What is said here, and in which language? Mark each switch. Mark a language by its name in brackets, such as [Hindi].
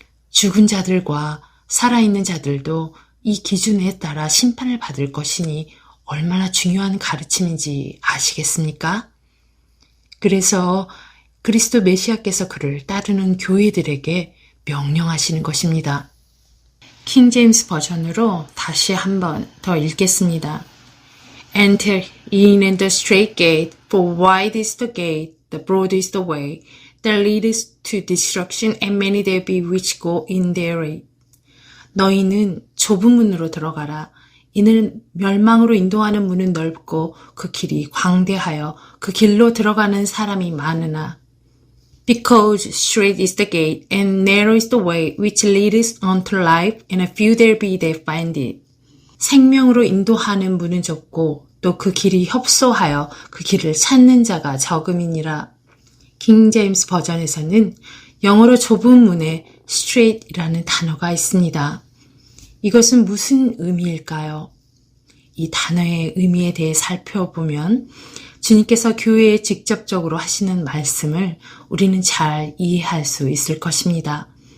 [Korean] 죽은 자들과 살아있는 자들도 이 기준에 따라 심판을 받을 것이니 얼마나 중요한 가르침인지 아시겠습니까? 그래서 그리스도 메시아께서 그를 따르는 교회들에게 명령하시는 것입니다. 킹 제임스 버전으로 다시 한번 더 읽겠습니다. [English] Enter in at the strait gate, for wide is the gate, the broad is the way, that leadeth to destruction, and many there be which go in therein. [Korean] 너희는 좁은 문으로 들어가라. 이는 멸망으로 인도하는 문은 넓고 그 길이 광대하여 그 길로 들어가는 사람이 많으나 [English] Because strait is the gate and narrow is the way which leadeth unto life and a few there be that find it. [Korean] 생명으로 인도하는 문은 좁고 또 그 길이 협소하여 그 길을 찾는 자가 적음이니라. 킹 제임스 버전에서는 영어로 좁은 문에 straight이라는 단어가 있습니다. 이것은 무슨 의미일까요? 이 단어의 의미에 대해 살펴보면 주님께서 교회에 직접적으로 하시는 말씀을 우리는 잘 이해할 수 있을 것입니다.